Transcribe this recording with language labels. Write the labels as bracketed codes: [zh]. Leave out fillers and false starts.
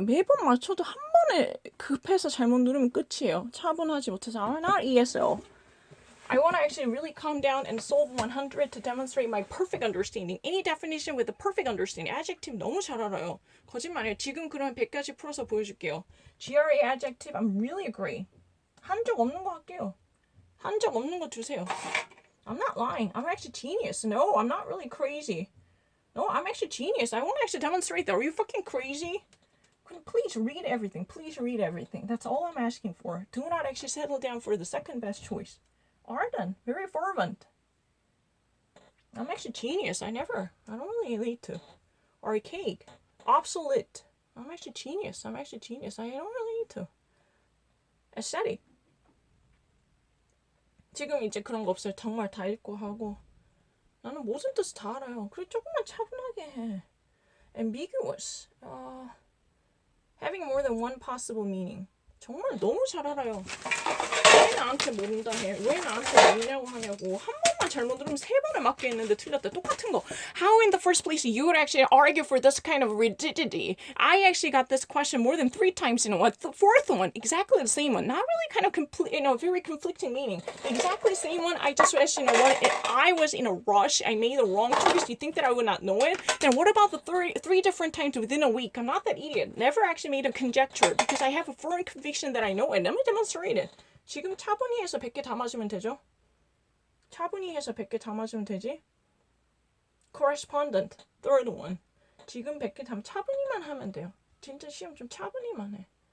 [ko] 매번 맞춰도 한 번에 급해서 잘못 누르면 끝이에요. 차분하지 못해서 [en] I'm not ESL. I want to actually really calm down and solve 100 to demonstrate my perfect understanding. Any definition with a perfect understanding. Adjective [ko] 너무 잘 알아요. 거짓말이에요. 지금 그러면 100가지 풀어서 보여줄게요. [en] GRE adjective, I'm really agree. [ko] 한 적 없는 거 할게요. 한 적 없는 거 주세요. [en] I'm not lying. I'm actually genius. No, I'm not really crazy. No, I'm actually genius. I want to actually demonstrate that. Are you fucking crazy? Please read everything. Please read everything. That's all I'm asking for. Do not actually settle down for the second best choice. Ardent. Very fervent. I'm actually genius. I don't really need to. Archaic. Obsolete. I'm actually genius. I don't really need to. Aesthetic. [ko] 지금 이제 그런 거 없어요. 정말 다 읽고 하고. 나는 모든 뜻 다 알아요. 그래 조금만 차분하게 해. [en] Ambiguous. Having more than one possible meaning. [ko] 정말 너무 잘 알아요. 왜 나한테 모른다 해? 왜 나한테 모르냐고 하냐고. 한 번만 잘못 들으면 세 번을 맞게 했는데 틀렸다. 똑같은 거. [en] How in the first place you would actually argue for this kind of rigidity? I actually got this question more than 3 times in what the fourth one. Exactly the same one. Not really kind of very conflicting meaning. Exactly the same one. I just wish, I was in a rush. I made the wrong choice. You think that I would not know it? Then what about the three different times within a week? I'm not that idiot. Never actually made a conjecture because I have a firm conviction that I know it. Let me demonstrate it. [ko] 지금 차분히 해서 100개 다 맞으면 되죠? 차분히 해서 100개 다 맞으면 되지? [en] Correspondent, third one. [ko] 지금 100개 다 차분히만 하면 돼요. 진짜 시험 좀 차분히만 해.